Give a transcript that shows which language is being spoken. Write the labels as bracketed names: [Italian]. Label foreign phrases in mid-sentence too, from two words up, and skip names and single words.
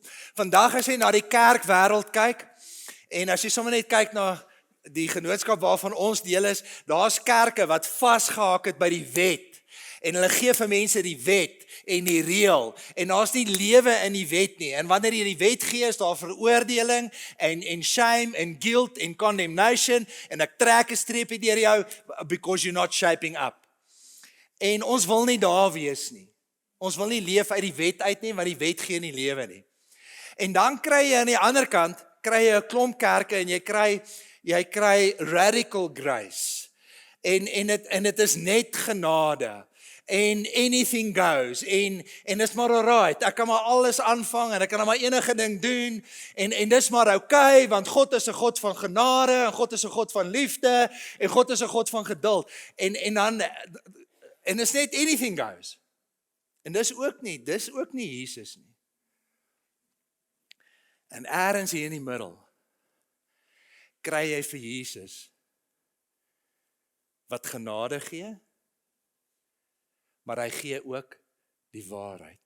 [Afrikaans] Vandag as jy na die kerkwêreld kyk, en as jy sommer net kyk na die genootskap waarvan ons deel is, daar's kerke wat vasgehaak het by die wet, en hulle gee vir mense die wet en die reël, en daar's nie lewe in die wet nie, en wanneer jy die wet gee, is daar veroordeling, en shame, en guilt, en condemnation, en ek trek 'n streepie deur jou, [English] because you're not shaping up. [Afrikaans] En ons wil nie daar wees nie. Ons wil nie leef uit die wet uit nie, want die wet gee nie lewe nie. En dan kry jy aan die ander kant, kry jy 'n klomp kerke, en jy kry [English] radical grace, [Afrikaans] en dit is net genade, en [English] anything goes, [Afrikaans] en is maar alright, ek kan maar alles aanvang, en ek kan maar enige ding doen, en dis maar okay, want God is 'n God van genade, en God is 'n God van liefde, en God is 'n God van geduld, en is net [English] anything goes, [Afrikaans] en dis ook nie Jesus nie. En ergens hier in die middel, kry jy vir Jesus, wat genade gee, maar hy gee ook die waarheid.